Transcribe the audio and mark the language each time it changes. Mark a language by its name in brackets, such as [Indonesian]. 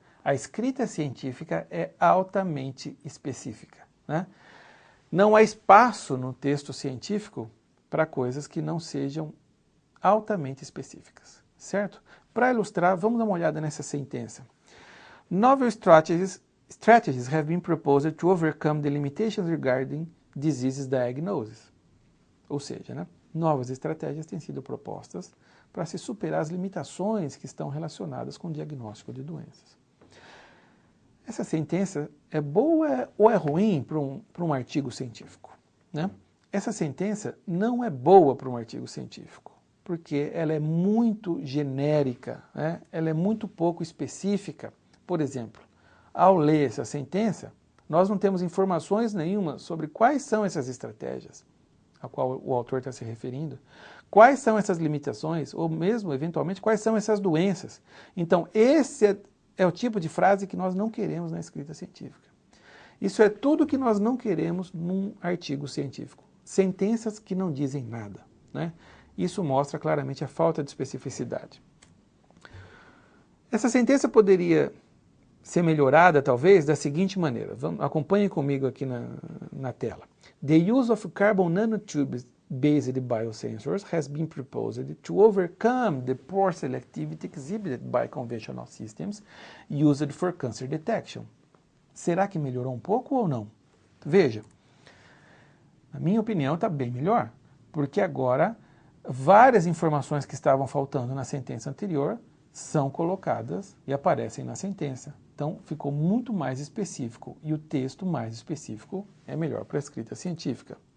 [Portuguese] A escrita científica é altamente específica, né? Não há espaço no texto científico para coisas que não sejam altamente específicas, certo? Para ilustrar, vamos dar uma olhada nessa sentença. [English] Novel strategies have been proposed to overcome the limitations regarding disease diagnosis. [Portuguese] Ou seja, né, novas estratégias têm sido propostas para se superar as limitações que estão relacionadas com o diagnóstico de doenças. Essa sentença é boa ou é ruim para um artigo científico, né? Essa sentença não é boa para um artigo científico, porque ela é muito genérica, né? Ela é muito pouco específica. Por exemplo, ao ler essa sentença, nós não temos informações nenhuma sobre quais são essas estratégias a qual o autor está se referindo, quais são essas limitações, ou mesmo, eventualmente, quais são essas doenças. Então, esse é o tipo de frase que nós não queremos na escrita científica. Isso é tudo que nós não queremos num artigo científico. Sentenças que não dizem nada, né? Isso mostra claramente a falta de especificidade. Essa sentença poderia ser melhorada, talvez, da seguinte maneira. Acompanhem comigo aqui na tela. [English] The use of carbon nanotubes-based biosensors has been proposed to overcome the poor selectivity exhibited by conventional systems used for cancer detection. [Portuguese] Será que melhorou um pouco ou não? Veja, na minha opinião, está bem melhor, porque agora várias informações que estavam faltando na sentença anterior são colocadas e aparecem na sentença. Então, ficou muito mais específico, e o texto mais específico é melhor para a escrita científica.